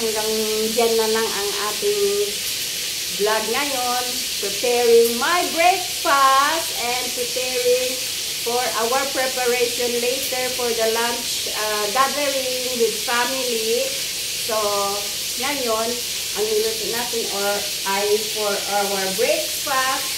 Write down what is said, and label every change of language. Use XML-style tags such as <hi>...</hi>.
<tl>Hanggang dyan na lang ang ating vlog ngayon.</tl> <en>Preparing my breakfast and preparing for our preparation later for the lunch gathering with family.</en> <tl>So, ngayon, ang niluto natin ay</tl> <en>for our breakfast.</en>